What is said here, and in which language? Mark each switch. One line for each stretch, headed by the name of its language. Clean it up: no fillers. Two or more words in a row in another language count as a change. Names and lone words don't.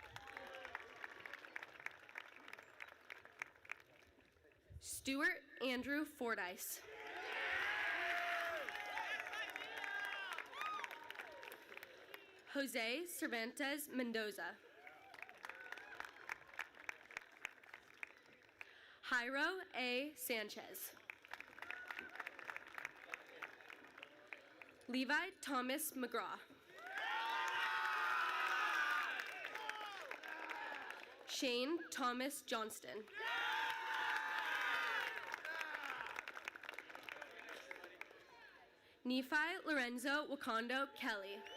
English: Stuart Andrew Fordyce. Jose Cervantes Mendoza. Jairo A. Sanchez. Levi Thomas McGraw. Shane Thomas Johnston. Nephi Lorenzo Wakando Kelly.